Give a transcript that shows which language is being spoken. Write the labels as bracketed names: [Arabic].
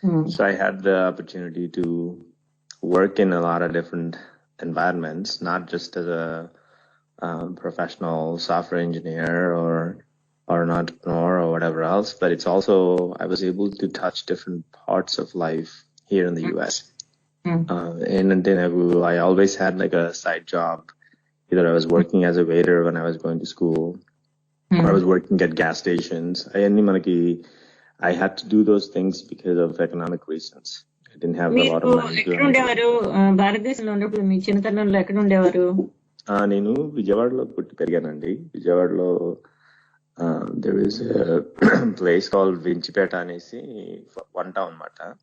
[English] So I had the opportunity to work in a lot of different environments, not just as a professional software engineer or an entrepreneur or whatever else, but it's also I was able to touch different parts of life here in the US. And then I always had like a side job. Either I was working as a waiter when I was going to school, or I was working at gas stations. I had to do those things because of economic reasons. I didn't have a lot of [Telugu] మీరు [English] money to [Telugu] ఎక్కడ ఉండేవారు? భారతదేశంలో ఉన్నప్పుడు మీ చిన్నతనంలో ఎక్కడ ఉండేవారు? నేను విజయవాడలో పుట్టి పెరిగానండి. [English] విజయవాడలో there is a place called Vinchipeta అనేసి one town అన్నమాట.